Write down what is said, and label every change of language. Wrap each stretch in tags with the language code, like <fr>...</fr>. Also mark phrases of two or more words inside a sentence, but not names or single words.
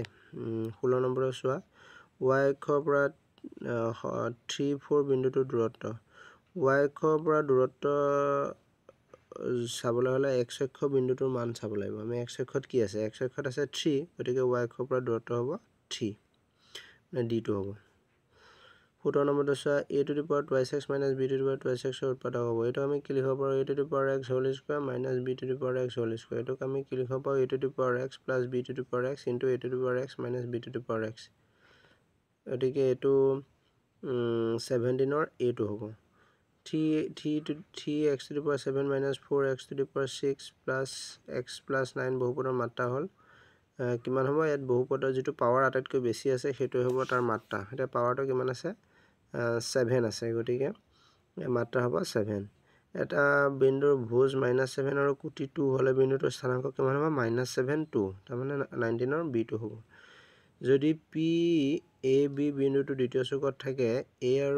<as>16 নম্বৰত চোৱা, y অক্ষৰ পৰা 3 4 বিন্দুটোৰ দূৰত্ব। y অক্ষৰ পৰা দূৰত্ব চাবলৈ হ'লে x অক্ষ বিন্দুটোৰ মান চাব লাগিব আমি x অক্ষত কি আছে x অক্ষত আছে 3 গতিকে y অক্ষৰ পৰা দূৰত্ব হ'ব 3 মানে d2 হ'ব 17 নম্বৰটো চোৱা</as> <en>a to the power twice x minus b to the power twice x</en> <as>ৰ উৎপাদক হ'ব এটো আমি কি লিখিব পাৰো</as> <en>a to the power x whole square minus b to the power x whole square</en> <as>এটোক আমি কি লিখিব পাৰো</as> <en>a to the power x plus b to the power x into a to the power x minus b to the power x</en> <as>গতিকে এটো 17 ৰ a2 হ'ব</as> <en>3x to the power 7 minus 4x to the power 6 plus x plus 9</en> <as>বহুপদৰ মাত্ৰা হ'ল কিমান হ'ব ইয়াত বহুপদৰ যেটো পাৱাৰ আটাইতকৈ বেছি আছে হেতু হ'ব তাৰ মাত্ৰা এটা পাৱাৰটো কিমান আছে 7 আছে গতিকে মাত্ৰা হ'ব 7 এটা বিন্দুৰ ভুজ -7 আৰু কুটি 2 হলে বিন্দুটোৰ স্থানাংক কিমান হ'ব -7 2 তাৰ মানে 19 ৰ b2 হ'ব যদি p a b বিন্দুটো দ্বিতীয় চুকত থাকে a আৰু</as>